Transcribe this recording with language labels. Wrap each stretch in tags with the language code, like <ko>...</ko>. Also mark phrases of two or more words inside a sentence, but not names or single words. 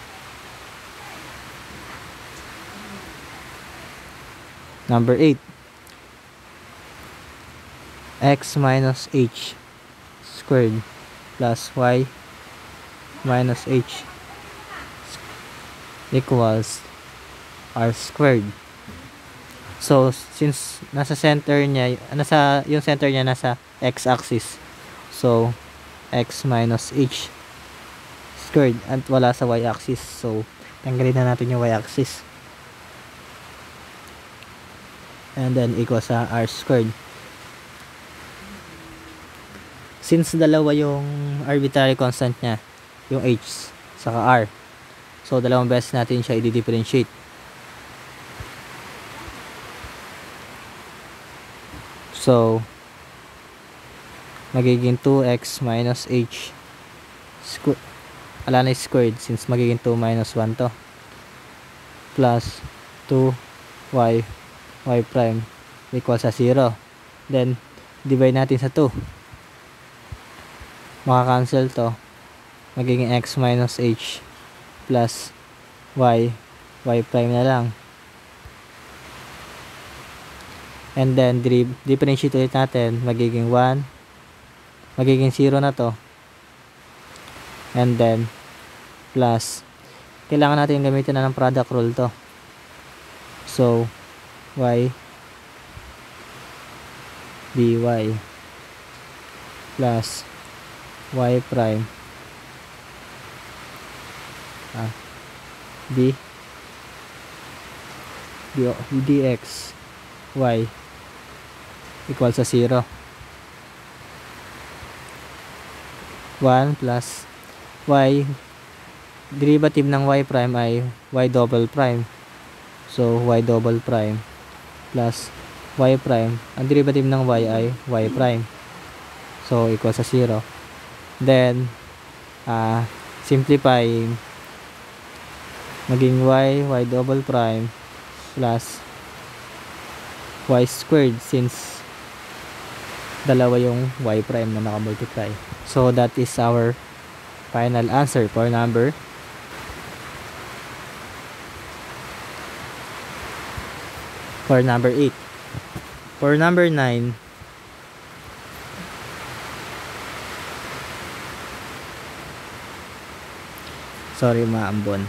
<en>Number 8, x minus h squared plus y minus h equals r squared. So since</en> <tl>nasa center niya, yung center niya nasa x-axis,</tl> <en>so x minus h squared</en> <tl>at wala sa y-axis, so tanggalin na natin yung y-axis,</tl> <en>and then equals</en> <tl>sa</tl> <en>r squared.</en> <tl>Since dalawa yung</tl> <en>arbitrary constant</en> <tl>niya, yung h saka r, so dalawang beses natin siya i-differentiate. So magiging</tl> <en>2x minus h squared since</en> <tl>magiging 2 minus 1 to,</tl> <en>plus 2y prime equals</en> <tl>sa 0. Then divide natin sa 2, makakancel to, magiging</tl> <en>x minus h plus y prime</en> <tl>na lang,</tl> <en>and then differentiate</en> <tl>ulit natin, magiging 1, magiging 0 na to,</tl> <en>and then plus,</en> <tl>kailangan natin gamitin na ng</tl> <en>product rule</en> <tl>to, so y</tl> <en>dy plus y prime dx y equals sa 0. 1 plus y, derivative ng y prime ay y double prime, so y double prime plus y prime,</en> <tl>ang derivative ng y ay</tl> <en>y prime, so equals</en> <tl>sa 0.</tl> <en>Then simplify,</en> <tl>maging</tl> <en>y double prime plus y squared since</en> <tl>dalawa yung y prime na nakamultiply.</tl> <en>So that is our final answer for number 8. For number 9, sorry maambon.</en>